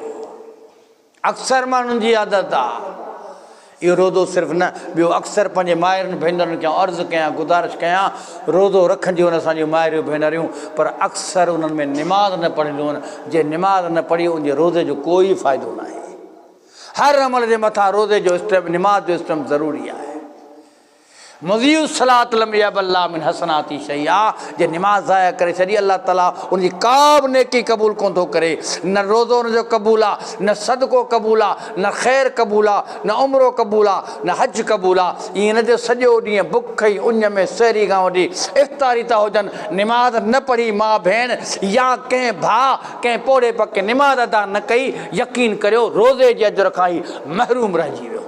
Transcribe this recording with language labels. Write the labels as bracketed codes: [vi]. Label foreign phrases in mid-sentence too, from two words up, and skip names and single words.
[sd] अक्सर माण्हुनि जी आदत आहे इहो रोज़ो सिर्फ़ु न, ॿियो अक्सर पंहिंजे माइरुनि भेनरुनि खे अर्ज़ु कयां, गुज़ारिश कयां, रोज़ो रखंदियूं आहिनि असांजियूं माइरूं भेनरियूं, पर अक्सर उन्हनि में निमाज़ न पढ़ंदियूं आहिनि। जे निमाज़ न पढ़ी उनजे रोज़े जो कोई फ़ाइदो न आहे। हर अमल जे मथां रोज़े जो स्टेप, निमाज़ जो स्टेप ज़रूरी आहे। [ar] مضيع الصلاة لم يبال من حسناته شيئا, [sd] जे निमाज़ ज़ाया करे छॾी अल्लाह ताला उनजी का बि नेकी क़बूल कोन थो करे। न रोज़ो उनजो क़बूल आहे, न सदको क़बूल आहे, न ख़ैर क़बूल आहे, न उमिरो क़बूल आहे, न हज क़बूल आहे। ईअं न जो सॼो ॾींहुं बुख ई उञ में सहरी खां वठी इफ़्तारी था हुजनि, निमाज़ न पढ़ी माउ भेण या कंहिं भाउ कंहिं पोड़े पके निमाज़ अदा न कई, यकीन करियो रोज़े जे अजर खां ई महरूम रहिजी वियो।